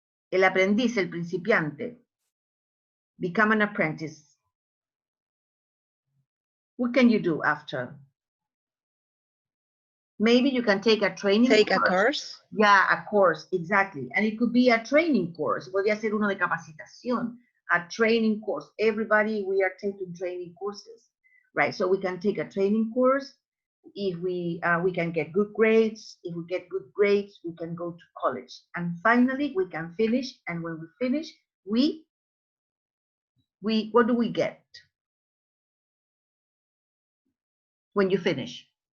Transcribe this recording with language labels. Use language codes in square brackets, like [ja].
[es] El aprendiz, el principiante. [en] Become an apprentice. What can you do after? Maybe you can take a training Take course. a course. Yeah, a course, exactly. And it could be a training course. [es] Podría ser uno de capacitación, [en] a training course. Everybody, we are taking training courses, right? So we can take a training course. If we can get good grades. If we get good grades, we can go to college. And finally, we can finish. And when we finish, we what do we get when you finish?